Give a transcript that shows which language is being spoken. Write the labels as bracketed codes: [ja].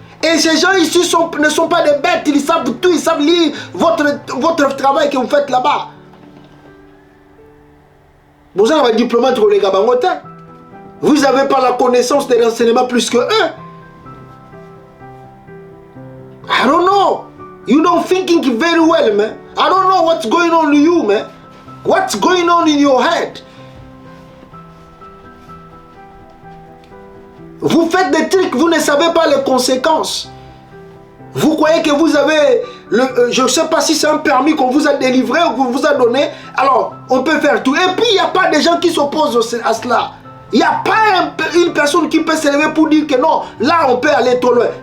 [fr] Et ces gens ici ne sont pas des bêtes, ils savent tout, ils savent lire votre travail que vous faites là-bas. Vous avez un diplomate pour les Gabangotin. Vous n'avez pas la connaissance des renseignements plus que eux. [en] I don't know. You don't thinking very well, man. I don't know what's going on in you, man. What's going on in your head? [fr] Vous faites des trucs, vous ne savez pas les conséquences. Vous croyez que vous avez, je ne sais pas si c'est un permis qu'on vous a délivré ou qu'on vous a donné. Alors, on peut faire tout. Et puis, il n'y a pas de gens qui s'opposent à cela. Il n'y a pas une personne qui peut s'élever pour dire que non, là on peut aller trop loin.